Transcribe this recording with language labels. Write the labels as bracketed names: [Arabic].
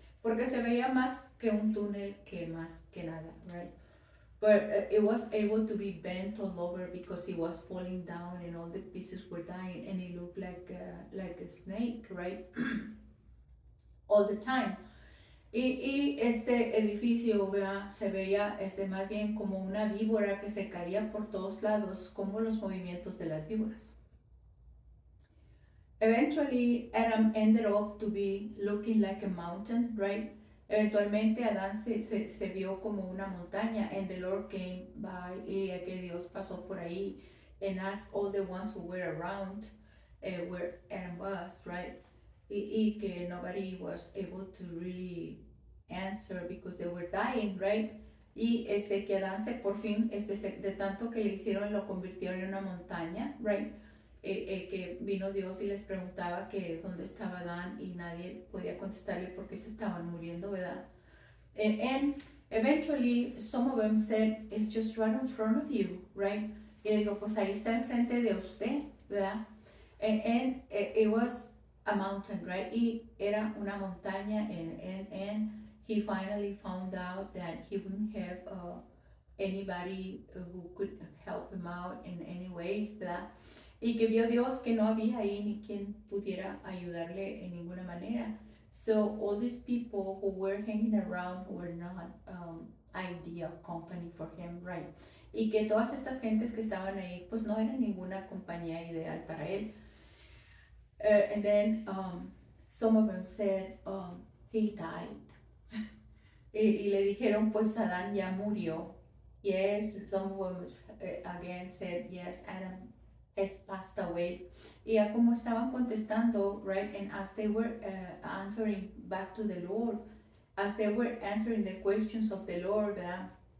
[Spanish] Porque se veía más que un túnel que más que nada, right? [English] But it was able to be bent all over because it was falling down and all the pieces were dying, and it looked like a snake, right? All the time. [Spanish] Y este edificio, ¿verdad? Se veía más bien como una víbora que se caía por todos lados, como los movimientos de las víboras. [English] Eventually, Adam ended up to be looking like a mountain, right? [Spanish] Eventualmente Adán se vio como una montaña, [English] and the Lord came by, [Spanish] y que Dios pasó por ahí [English] and asked all the ones who were around where Adam was, right? [Spanish] Y que [English] nobody was able to really answer because they were dying, right? [Spanish] Y que Adán se por fin, de tanto que le hicieron, lo convirtieron en una montaña, right? Que vino Dios y les preguntaba que dónde estaba Adán y nadie podía contestarle porque se estaban muriendo, ¿verdad? [English] And eventually some of them said, it's just right in front of you, right? [Spanish] Y le digo, pues ahí está enfrente de usted, ¿verdad? [English] And it was a mountain, right? [Spanish] Y era una montaña, [English] and he finally found out that he wouldn't have anybody who could help him out in any ways, ¿verdad? [Spanish] Y que vio Dios que no había ahí ni quien pudiera ayudarle en ninguna manera. [English] So all these people who were hanging around were not ideal company for him, right? [Spanish] Y que todas estas gentes que estaban ahí, pues no eran ninguna compañía ideal para él. [English] And then some of them said, he died. [Spanish] Y le dijeron, pues Adán ya murió. [English] Yes, some of them again said, yes, Adam has passed away. [Spanish] Y ya como estaban contestando, [English] right, and as they were answering back to the Lord, as they were answering the questions of the Lord, ¿verdad?